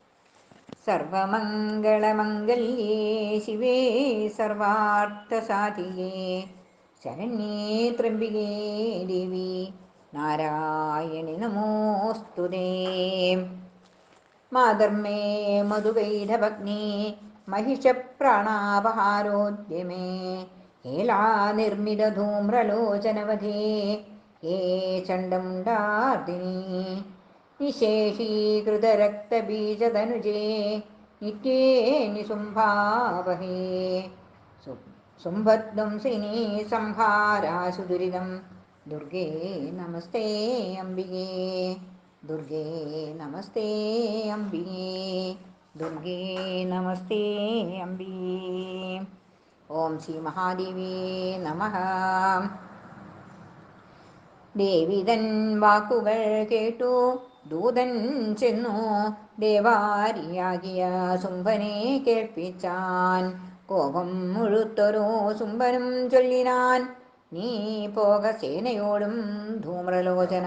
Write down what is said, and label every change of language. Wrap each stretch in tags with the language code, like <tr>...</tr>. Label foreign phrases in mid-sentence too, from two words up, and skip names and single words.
<sa>സർവമംഗളമംഗല്യേ ശിവേ സർവാർത്ഥസാധികേ ശരണ്യേ ത്രംബികേ ദേവി നാരായണി നമോസ്തുതേ. മാതർമേ മധുകൈഢഭഗ്നേ महिषप्राणापहारोद्यमे हेलानिर्मितधूम्रलोचनवधे हे चण्डमुण्डार्दिनी निशेषीकृतरक्तबीजतनुजे नित्ये निशुम्भावहे शुम्भध्वंसिनी संहारासु दुरिदं दुर्गे नमस्ते अम्बिके दुर्गे नमस्ते अम्बिके दुर्गे नमस्ते अम्बिके. ഓം ശ്രീ മഹാദേവി നമഃ.</sa> <ml>ദേവിതൻ വാക്കുകൾ കേട്ടു ദൂതൻ ചെന്നു ദേവാരിയാകിയ ശുംഭനെ കേൾപ്പിച്ചാൻ. കോപം മുഴുത്തൊരു ശുംഭനും ചൊല്ലിനാൻ, നീ പോക സേനയോടും ധൂമ്രലോചന.</ml>